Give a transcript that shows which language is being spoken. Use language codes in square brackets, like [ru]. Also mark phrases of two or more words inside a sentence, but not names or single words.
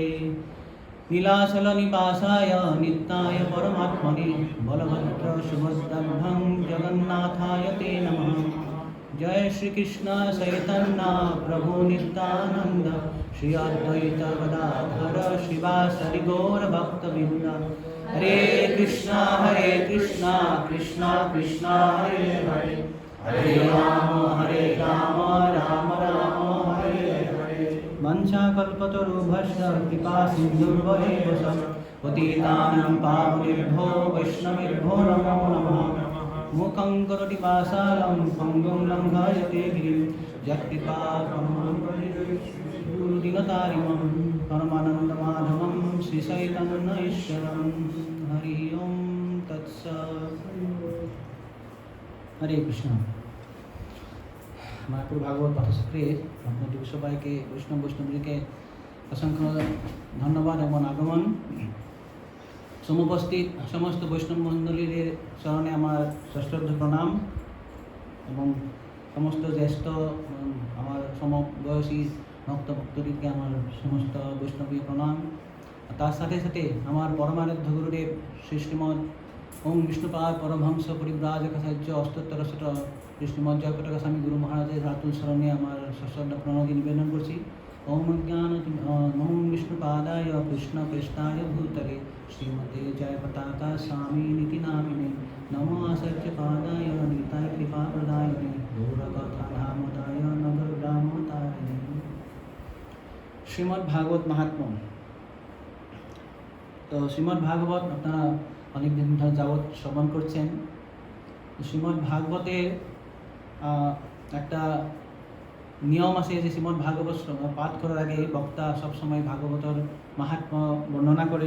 [sa] नीलाचलनिवासाय नित्याय परमात्मने बलभद्रसुभद्रभं जगन्नाथाय ते नमः। जय श्री कृष्ण चैतन्य प्रभु नित्यानंद श्री अद्वैत गदाधर श्रीवासदि गौर भक्तवृंद। हरे कृष्णा कृष्णा कृष्णा हरे हरे हरे राम राम राम हरे हरे। वंशाकल्पतरुभ्यश्च कृपा सिन्धुर्भवेव च पतितानां पावनेभ्यो वैष्णवेभ्यो नमो नमः। मूकं करोति वाचालं पङ्गुं लङ्घयते गिरिं यत्कृपातमहं परमानन्दमाधवं श्रीचैतन्यईश्वरं। हरि ओं तत्सत्। हरे कृष्ण। [bn] महापुर भागवत पाठचक्रे আপনাদের সবাইকে বৈষ্ণবীকে অসংখ্য ধন্যবাদ এবং আগমন। সমুপস্থিত সমস্ত বৈষ্ণব মণ্ডলীর চরণে আমার সশ্রদ্ধ প্রণাম এবং সমস্ত জ্যেষ্ঠ আমার সমবয়সী ভক্তভক্তদেরকে আমার সমস্ত বৈষ্ণবী প্রণাম। তার সাথে সাথে আমার পরমারাধ্য গুরুদেব শ্রী শ্রীমৎ ওম বিষ্ণুপাদ পরমহংস পরিব্রাজকাচার্য অষ্টোত্তর শত শ্রীমৎ জয়পতাকা স্বামী গুরু মহারাজের রাতুল স্মরণে আমার সশ্রদ্ধ প্রণতি নিবেদন করছি। [sa] ओम ज्ञान नमो विष्णुपादाय कृष्णप्रेष्ठाय भूतले श्रीमते जयपताका स्वामिनिति नामिने। नमो आचार्यपादाय निताय कृपाप्रदायिने गौरकथाधामदाय नगरग्रामतारिणे। [bn] শ্রীমদ্ ভাগবত মাহাত্ম্য। তো শ্রীমদ্ ভাগবত আপনারা অনেক দিন ধরে যাবত শ্রবণ করছেন। শ্রীমদ্ ভাগবতের একটা নিয়ম আছে যে শ্রীমদ্ ভাগবত পাঠ করার আগে বক্তা সবসময় ভাগবতর মাহাত্ম্য বর্ণনা করেন।